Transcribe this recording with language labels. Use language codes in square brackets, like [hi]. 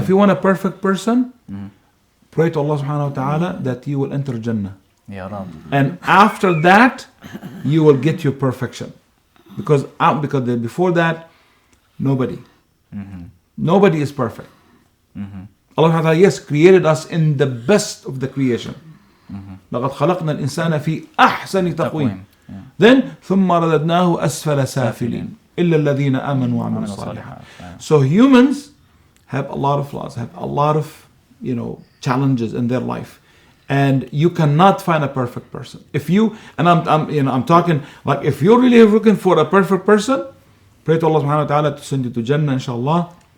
[en] if you want a perfect person, pray to Allah Subhanahu wa Taala that you will enter Jannah. Ya Rab. And after that, you will get your perfection, because before that, nobody is perfect. Allah Subhanahu wa Taala, yes, created us in the best of the creation. [ar] لقد خلقنا الإنسان في أحسن تقويم. [en] Then [ar] ثم رددناه أسفل سافلين إلا الذين آمنوا وعملوا الصالحات. [en] So humans have a lot of flaws, have a lot of challenges in their life, and you cannot find a perfect person. If you I'm talking like, if you're really looking for a perfect person, pray to Allah Subhanahu wa Taala to send you to Jannah, inshallah.